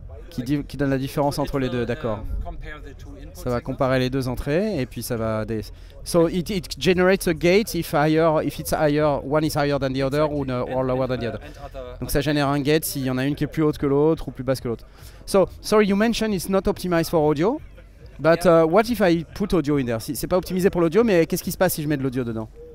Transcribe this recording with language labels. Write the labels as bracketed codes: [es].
[fr] Qui donne la différence entre les deux, d'accord. Ça va comparer les deux entrées et puis ça va... [en] So it generates a gate if it's higher, one is higher than the other or lower than the other. [fr] Donc ça génère un gate s'il y en a une qui est plus haute que l'autre ou plus basse que l'autre. [en] So, sorry, you mentioned it's not optimized for audio, but what if I put audio in there? [fr] C'est pas optimisé pour l'audio, mais qu'est-ce qui se passe si je mets de l'audio dedans?